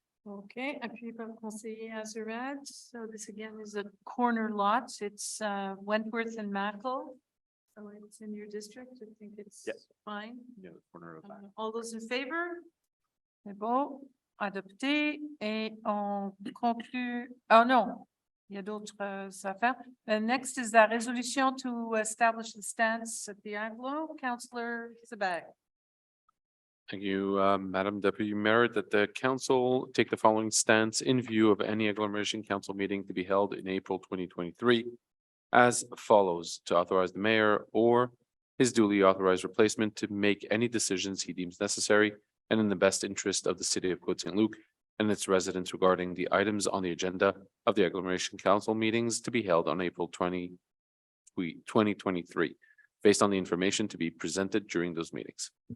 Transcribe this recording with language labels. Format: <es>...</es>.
<fr>Okay, appuyé par le conseiller Azurad.</fr> <en>So this again is a corner lot. It's Wentworth and Mackle. So it's in your district. I think it's fine. Yeah, the corner of that. All those in favor?</en> <fr>C'est bon, adopté. Et on conclut. Oh non, il y a d'autres affaires.</fr> <en>Next is the resolution to establish the stance at the Anglo. Councillor Sabag. Thank you, Madam Deputy Mayor, that the council take the following stance in view of any agglomeration council meeting to be held in April 2023 as follows: to authorize the mayor or his duly authorized replacement to make any decisions he deems necessary and in the best interest of the city of Côte Saint-Luc and its residents regarding the items on the agenda of the agglomeration council meetings to be held on April 2023, based on the information to be presented during those meetings.</en>